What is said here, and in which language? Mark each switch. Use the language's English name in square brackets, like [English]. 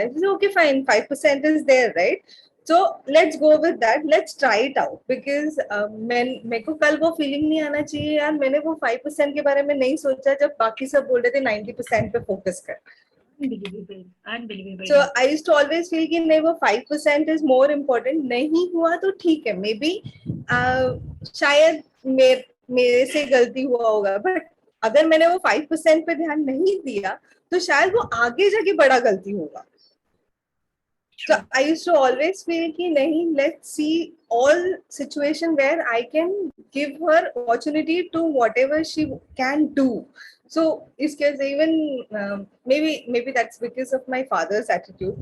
[English] I said, okay, fine, 5% is there, right? So let's go with that. Let's try it out because [Hindi] मेरे को कल वो feeling नहीं आना चाहिए यार, मैंने वो 5% के बारे में नहीं सोचा जब बाकी सब बोल रहे थे 90% पे फोकस कर. [English] Unbelievable. So I used to always feel [Hindi] कि नहीं वो [English] 5% is more important. [Hindi] नहीं हुआ तो ठीक है, मे बी शायद मेरे से गलती हुआ होगा, बट अगर मैंने वो 5% पे ध्यान नहीं दिया तो शायद वो आगे जाके बड़ा गलती होगा. [English] So I used to always feel [Hindi] कि नहीं, [English] let's see all situation where I can give her opportunity to whatever she can do. So इसके even maybe that's because of my father's attitude.